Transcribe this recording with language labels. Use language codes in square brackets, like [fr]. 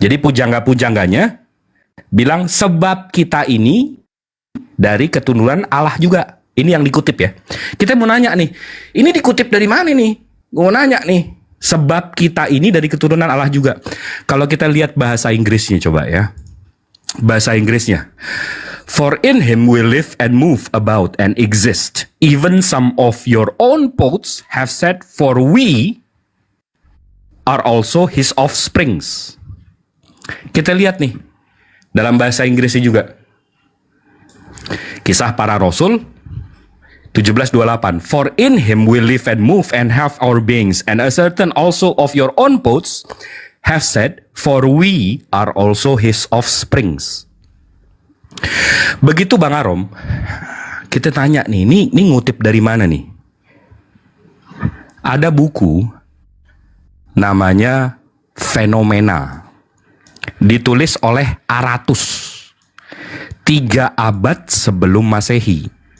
[id] Jadi pujangga-pujangganya bilang sebab kita ini dari keturunan Allah juga. Ini yang dikutip ya. Kita mau nanya nih, ini dikutip dari mana nih? Gue mau nanya nih, sebab kita ini dari keturunan Allah juga. Kalau kita lihat bahasa Inggrisnya coba ya. Bahasa Inggrisnya. [en] For in him we live and move about and exist. Even some of your own poets have said, for we are also his offsprings. [id] Kita lihat nih, dalam bahasa Inggrisnya juga. Kisah Para Rasul 17:28. [en] For in him we live and move and have our beings. And a certain also of your own poets have said, for we are also his offsprings. [id] Begitu Bang Arom, kita tanya nih, ini ngutip dari mana nih? Ada buku namanya Fenomena, ditulis oleh Aratus 3 abad sebelum Masehi.